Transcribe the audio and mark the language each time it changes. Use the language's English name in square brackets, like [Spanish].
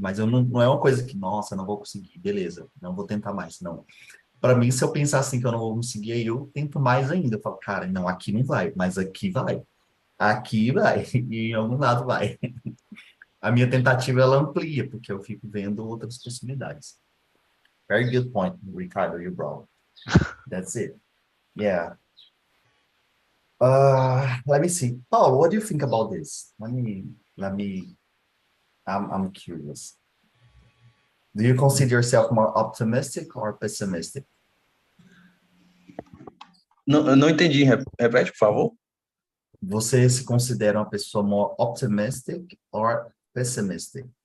[Portuguese] Mas eu não é uma coisa que, nossa, não vou conseguir, beleza, não vou tentar mais, não. Para mim, se eu pensar assim que eu não vou conseguir, aí eu tento mais ainda. Eu falo, cara, não, aqui não vai, mas aqui vai, e em algum lado vai. A minha tentativa, ela amplia, porque eu fico vendo outras possibilidades. [English] Very good point, Ricardo, you brought. That's it. Yeah. Let me see. Paulo, what do you think about this? Let me I'm curious. Do you consider yourself more optimistic or pessimistic? [Portuguese] Não, eu não entendi. Repete, por favor. Você se considera uma pessoa [English] more optimistic or pessimistic?